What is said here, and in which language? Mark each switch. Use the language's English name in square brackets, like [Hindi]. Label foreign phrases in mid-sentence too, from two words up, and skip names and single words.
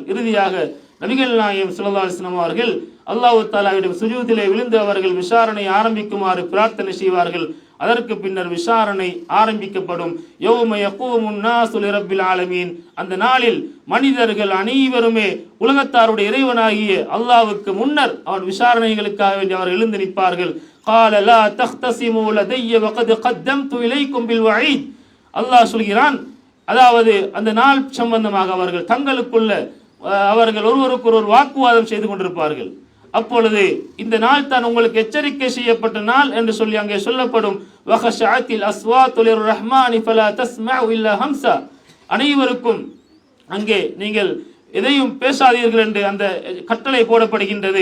[Tamil] இறுதியாக நபிகள் நாயகம் [Arabic] صلى الله عليه وسلم [Tamil] அவர்கள் அல்லாஹ் தஆலாவிடம் சுஜூதிலே விழுந்து அவர்கள் விசாரணை ஆரம்பிக்குமாறு பிரார்த்தனை செய்வார்கள். அதற்கு பின்னர் விசாரணை ஆரம்பிக்கப்படும். [Arabic] يوم يقوم الناس لرب العالمين. [Tamil] அந்த நாளில் மனிதர்கள் அனைவருமே உலகத்தாருடைய இறைவனாகிய அல்லாஹ்வுக்கு முன்னர் அவன் விசாரணைகளுக்காக வேண்டி அவர் எழுந்து நிற்பார்கள். [Arabic] قال لا تختصموا لدي وقد قدمت اليكم بالوعيد. [Tamil] அல்லாஹ் சொல்கிறான், அதாவது அந்த நாள் சம்பந்தமாக அவர்கள் தங்களுக்குள்ள அவர்கள் ஒருவருக்கொருவர் வாக்குவாதம் செய்து கொண்டிருப்பார்கள். அப்பொழுது இந்த நாள் தான் உங்களுக்கு எச்சரிக்கை செய்யப்பட்ட நாள் என்று சொல்லி அங்கே சொல்லப்படும். [Arabic] وخشعت الأصوات للرحمن فلا تسمع إلا همسا, [Tamil] அனைவருக்கும் அங்கே நீங்கள் எதையும் பேசாதீர்கள் என்று அந்த கட்டளை போடப்படுகின்றது.